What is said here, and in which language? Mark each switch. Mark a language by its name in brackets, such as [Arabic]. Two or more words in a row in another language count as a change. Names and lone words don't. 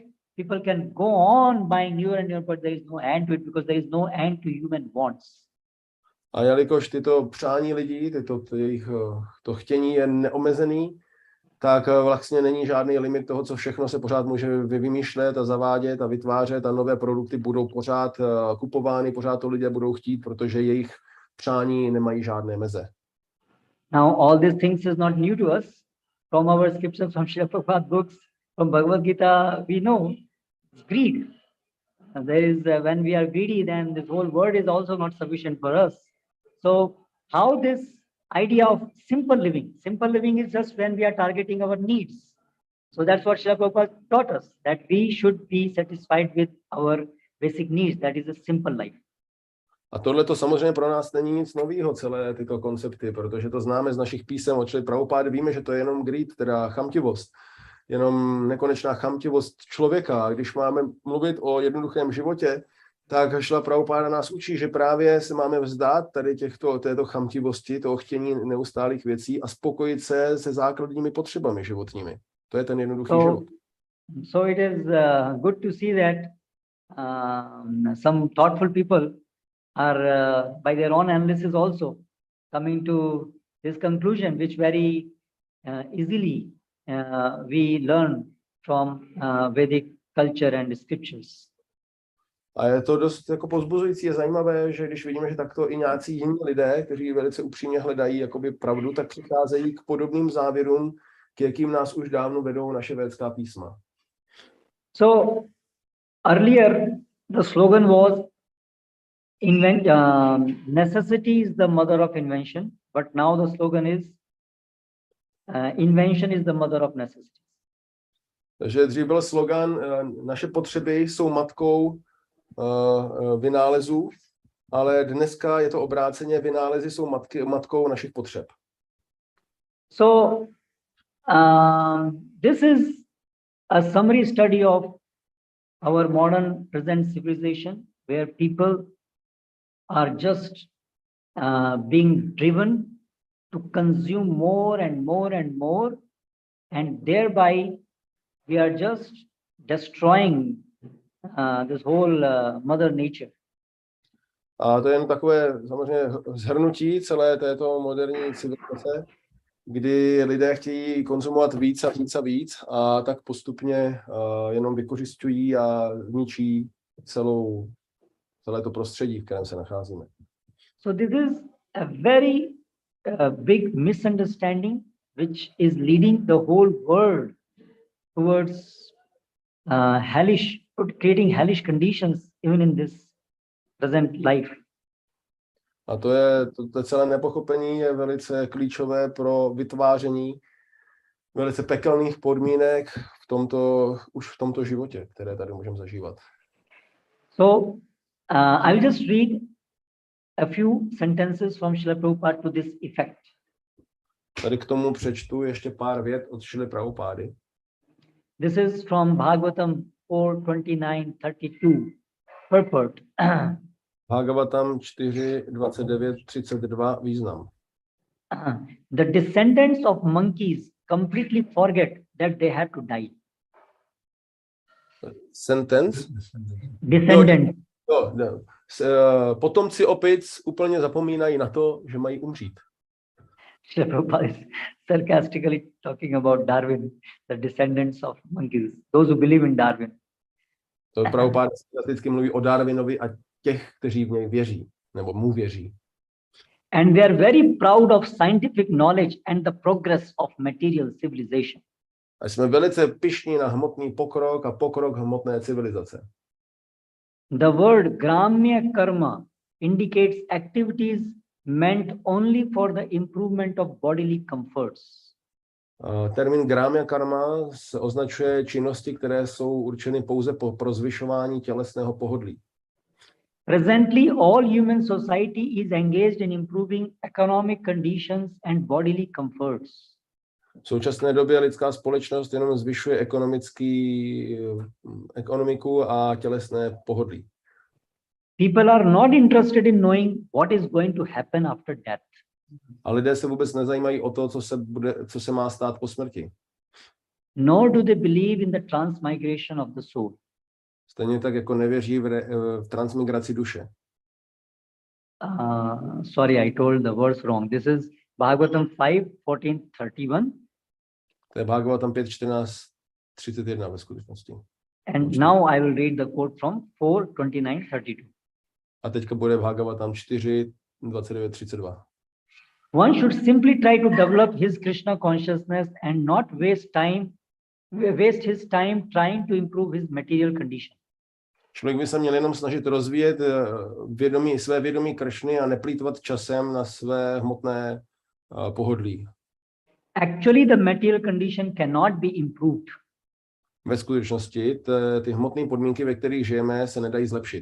[English] People can go on buying newer and newer, but there is no end to it because there is no end to human wants. [Czech] A jelikož tyto přání lidí, to chtění je neomezený, tak vlastně není žádný limit toho, co všechno se pořád může vymýšlet a zavádět a vytvářet, a nové produkty budou pořád kupovány, pořád to lidé budou chtít, protože jejich přání nemají žádné meze. [English] Now all these things is not new to us. From our scriptures, from Srila Prabhupada books, from Bhagavad Gita, we know it's greed. There is when we are greedy, then this whole world is also not sufficient for us. So how this idea of simple living is just when we are targeting our needs. So that's what Srila Prabhupada taught us, that we should be satisfied with our basic needs. That is a simple life. [Czech] A tohle to samozřejmě pro nás není nic nového, celé tyto koncepty, protože to známe z našich písem od Srila Prabhupády, víme, že to je jenom greed, teda chamtivost, jenom nekonečná chamtivost člověka. A když máme mluvit o jednoduchém životě, tak Srila Prabhupáda nás učí, že právě se máme vzdát tady této chamtivosti, toho chtění neustálých věcí a spokojit se se základními potřebami životními. To je ten jednoduchý život. [English] So it is good to see that some thoughtful people are by their own analysis also coming to this conclusion, which very easily we learn from Vedic culture and scriptures. [Czech] A je to dost jako povzbuzující a zajímavé, že když vidíme, že takto i nějací jiní lidé, kteří velice upřímně hledají jakoby pravdu, tak přicházejí k podobným závěrům, k jakým nás už dávno vedou naše védská písma. [English] So earlier the slogan was necessity is the mother of invention, but now the slogan is invention is the mother of necessity. [Czech] Takže dřív byl slogan naše potřeby jsou matkou vynálezů, ale dneska je to obráceně, vynálezy jsou matkou našich potřeb. [English] So this is a summary study of our modern present civilization, where people are just being driven to consume more and more and more, and thereby we are just destroying this whole mother nature. [Czech] A to je jen takové samozřejmě shrnutí celé této moderní civilizace, kdy lidé chtějí konzumovat víc a víc a víc a tak postupně jenom vykořisťují a ničí celé to prostředí, v kterém se nacházíme. [English] So this is a very big misunderstanding which is leading the whole world towards creating hellish conditions even in this present life. [Czech] A to celé nepochopení je velice klíčové pro vytváření velice pekelných podmínek už v tomto životě, které tady můžeme zažívat. [English] So I will just read a few sentences from Srila Prabhupada to this effect. [Czech] Tady k tomu přečtu ještě pár vět od Šrily Prabhupády. [English] This is from Bhagavatam 4:29-32. Purport. [Czech] Bhagavatam 4:29-32 význam. [English] The descendants of monkeys completely forget that they had to die. Sentence. Descendants. No. [Czech] Potomci opic úplně zapomínají na to, že mají umřít. [English] Srila Prabhupada is sarcastically talking about Darwin, the descendants of monkeys, those who believe in Darwin. [Czech] To Prabhupada sarcasticky mluví o Darwinovi a těch, kteří v něj věří, nebo mu věří. [English] And they are very proud of scientific knowledge and the progress of material civilization. [Czech] A jsme velice pyšní na hmotný pokrok a pokrok hmotné civilizace. [English] The word [Sanskrit] gramya karma [English] indicates activities meant only for the improvement of bodily comforts. [Czech] Termín [Sanskrit] gramya karma [Czech] označuje činnosti, které jsou určeny pouze pro zvyšování tělesného pohodlí. [English] Presently, all human society is engaged in improving economic conditions and bodily comforts. [Czech] V současné době lidská společnost jenom zvyšuje ekonomiku a tělesné pohodlí. [English] People are not interested in knowing what is going to happen after death. [Czech] A lidé se vůbec nezajímají o to, co se má stát po smrti. [English] Nor do they believe in the transmigration of the soul. [Czech] Stejně tak jako nevěří v transmigraci duše. [English] Sorry, I told the verse wrong. This is Bhagavatam 5:14-31. [Czech] To je Bhagavatam 5:14-31 ve skutečnosti. [English] And now I will read the quote from 4:29-32. [Czech] A teďka bude Bhagavatam 4:29-32. [English] One should simply try to develop his Krishna consciousness and not waste his time trying to improve his material condition. [Czech] Člověk by se měl jenom snažit rozvíjet své vědomí Kršny a neplýtvat časem na své hmotné pohodlí. [English] Actually, the material condition cannot be improved. [Czech] Ve skutečnosti ty hmotné podmínky, ve kterých žijeme, se nedají zlepšit.